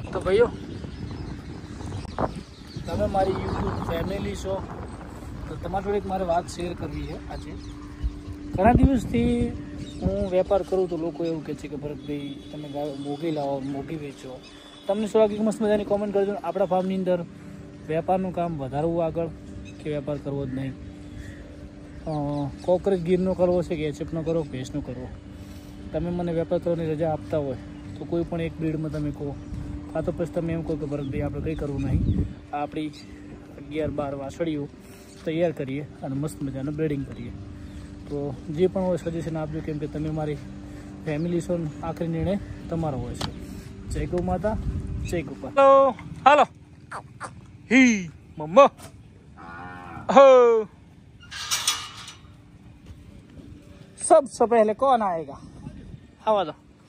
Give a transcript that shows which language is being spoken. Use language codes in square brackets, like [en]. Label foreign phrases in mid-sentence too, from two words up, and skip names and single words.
[gu] તો ભાઈઓ તમે મારી [en] YouTube family [gu] છો તો તમારી જોડે મારે વાત શેર કરવી છે। આજ ઘણા દિવસથી હું વેપાર કરું તો લોગ એવં કહે કે ભરત ભાઈ તમે મોગી લાઓ મોગી વેચો। તમને સો લાગે મસ્ત મજાની કોમેન્ટ કરજો। આપડા ફાર્મની અંદર વેપારનું કામ વધારવું આગળ કે વેપાર કરવો જ નહીં। કોકરેજ ગીરનો કરવો છે કે એચએફનો કરો ભેંસનો કરવો। તમે મને વેપાર કરવાની રજા આપતા હોય તો કોઈ પણ એક બ્રીડ મેં તમે કહો આ તો પછી તમે એમ કહો કે ભરત ભાઈ આપણે કંઈ કરવું નહીં આપણી 11-12 વાછડીઓ તૈયાર કરીએ ઔર મસ્ત મજાનો બ્રીડિંગ કરીએ। તો જે પણ હોય સજેશન આપજો કેમ કે તમે મારી ફેમિલી છો આખરી નિર્ણય તમારો હોય છે। જય ગૌ માતા જય ગોપાલ। [hi] हेलो हेलो ही मम्मा हो सबसे पहले कौन आएगा हवा दो।